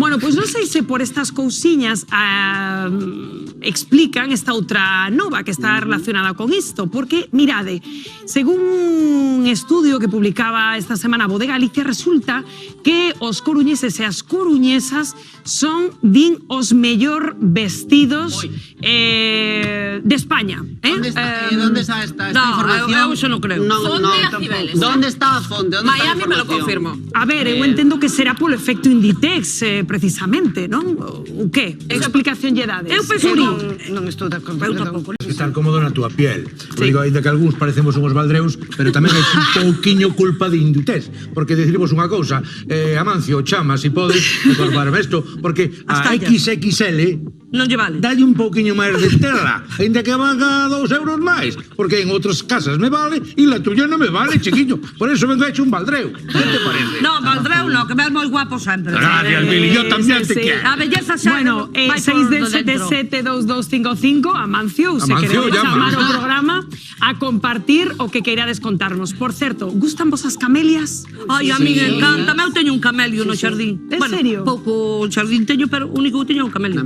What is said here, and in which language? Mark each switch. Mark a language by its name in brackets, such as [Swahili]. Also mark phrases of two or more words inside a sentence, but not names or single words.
[Galician] Bueno, pois non sei se por estas cousiñas explican esta outra nova que está relacionada con isto, porque, mirade, según un estudio que publicaba esta semana a Voz de Galicia, resulta que os coruñeses e as coruñesas son, din, os mellor vestidos de España. [Spanish] ¿Dónde está esta No, información? [Galician] eu iso non creo. Fonte a Cibeles. [Spanish] ¿Dónde está [Galician] a fonte? [Spanish] ¿Dónde está la Miami me lo información? confirmo. [Galician] A ver, eu entendo que será polo efecto Inditex, precisamente, non? O que? Explicación lle dades? Eu penso que Non estou de acordo. Eu tampouco. Estar cómodo na túa piel. Digo, ainda que algúns parecemos unhos baldreus, pero tamén hai un pouquiño culpadiño tes, porque decirvos unha cousa, Amancio, chama, si podes, por barba isto, porque [Spanish] Hasta a ya. XXL [Galician] Non lle vale. dalle un pouquiño máis de tela, ainda que valga 2 euros máis, porque en outras casas me vale e [Spanish] la tuya [Galician] non me vale, chiquiño. [Spanish] Por eso vengo hecho un baldreu. ¿Qué te parece? [Galician] No, Valdreu no, que ves moi guapo sempre. [Spanish] Gracias, Billy, yo también te quiero. [Galician] A belleza xa Bueno, vai por 617-2255, Amancio, se Amancio, queredes [Spanish] llama. [Galician] chamar ao programa a compartir o que queirades contarnos. Por certo, gustan vos as camelias? [Spanish] Ai, a mí me encanta. [Galician] Eu teño un camelio no xardín. En serio? Pouco xardín teño, pero o único que teño é un camelio.